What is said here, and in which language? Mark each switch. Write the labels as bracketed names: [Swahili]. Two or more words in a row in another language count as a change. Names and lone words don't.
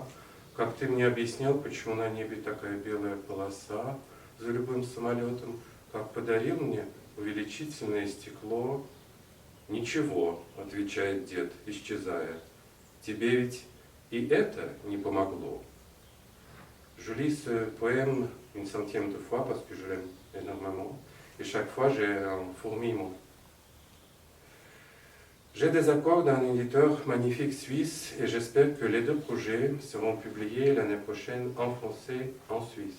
[Russian] Как ты мне объяснял, почему на небе такая белая полоса за любым самолетом, как подарил мне увеличительное стекло. «Ничего, — отвечает дед, исчезая, — тебе ведь и это не помогло». [French] Je lis ce poème une centième de fois parce que je l'aime énormément et chaque fois j'ai un fourmillement. J'ai des accords d'un éditeur magnifique suisse et j'espère que les 2 projets seront publiés l'année prochaine en français en Suisse.